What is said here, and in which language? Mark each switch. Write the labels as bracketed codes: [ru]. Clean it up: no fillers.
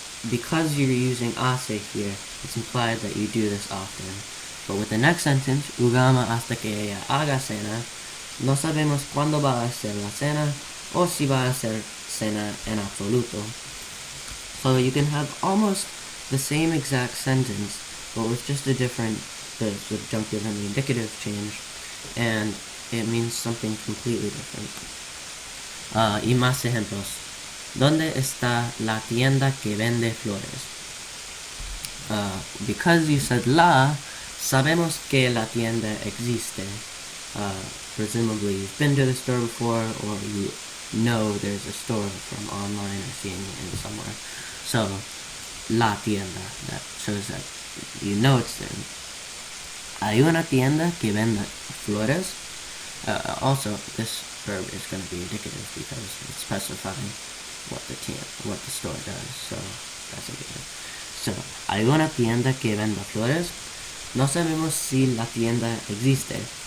[en] Because you're using hace here, it's implied that you do this often. But with the next sentence, [es] jugamos hasta que ella haga cena, no sabemos cuándo va a ser la cena o si va a ser cena en absoluto. [en] So you can have almost the same exact sentence, but with just the subjunctive and the indicative change, and it means something completely different. [es] Y más ejemplos. ¿Dónde está la tienda que vende flores? [en] Because you said [es] la, sabemos que la tienda existe. [en] Presumably you've been to the store before, or you know there's a store from online or seeing it somewhere. So, la tienda, that shows that you know it's there. [es] Hay una tienda que vende flores. [en] Also, this verb is going to be indicative because it's specifying what the store does. So, that's indicative. [es] So, hay una tienda que vende flores. No sabemos si la tienda existe.